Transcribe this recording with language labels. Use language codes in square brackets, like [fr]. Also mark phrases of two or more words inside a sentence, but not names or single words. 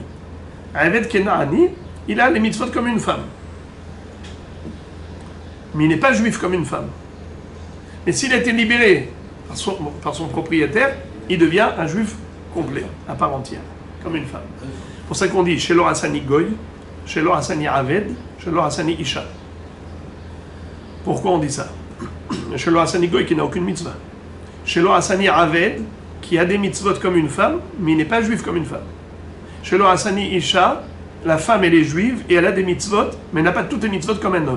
[he] עבד כנעני, [fr] il a les mitzvot comme une femme. Mais il n'est pas juif comme une femme. Mais s'il a été libéré par son propriétaire, il devient un juif complet, à part entière, comme une femme. C'est pour ça qu'on dit [he] שלא עשני גוי שלא עשני עבד שלא עשני אשה. [fr] Pourquoi on dit ça? [he] שלא עשני גוי [fr] qui n'a aucune mitzvah. [he] שלא עשני עבד, [fr] qui a des mitzvot comme une femme, mais il n'est pas juif comme une femme. [he] שלא עשני אשה, [fr] la femme elle est juive et elle a des mitzvot, mais elle n'a pas toutes les mitzvot comme un homme.